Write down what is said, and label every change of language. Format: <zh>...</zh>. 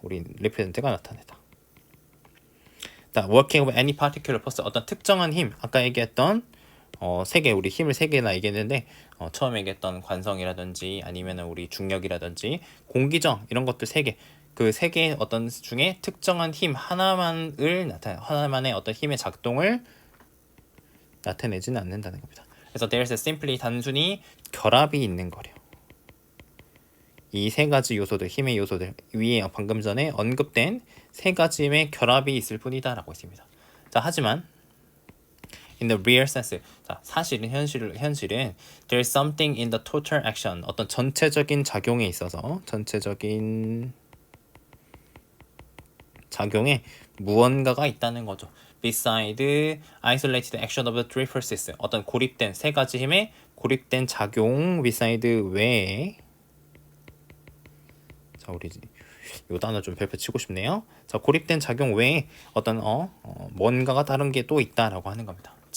<ko>우리 represent가 나타내다. 자, working of any particular force 어떤 특정한 힘 아까 얘기했던 세 개 우리 힘을 세 개나 얘기했는데 처음에 얘기했던 관성이라든지 아니면은 우리 중력이라든지 공기정 이런 것들 세 개 그 세 개의 어떤 중에 특정한 힘 하나만의 어떤 힘의 작동을 나타내지는 않는다는 겁니다. 그래서 there's simply 단순히 결합이 있는 거래요. 이 세 가지 요소들 힘의 요소들 위에 방금 전에 언급된 세 가지의 결합이 있을 뿐이다라고 했습니다.</ko> <en>자, 하지만 in the real sense. 자, 사실은 현실은 there's something in the total action.</en> <ko>어떤 전체적인 작용에 있어서 전체적인 작용에 무언가가 있다는 거죠.</ko> <en>beside isolated action of the three forces.</en> <ko>어떤 고립된 세 가지 힘의 고립된 작용 beside 외에 자, 우리 요 단어 좀 별표 치고 싶네요. 자, 고립된 작용 외에 어떤 뭔가가 다른 게 또 있다라고 하는 겁니다.</ko>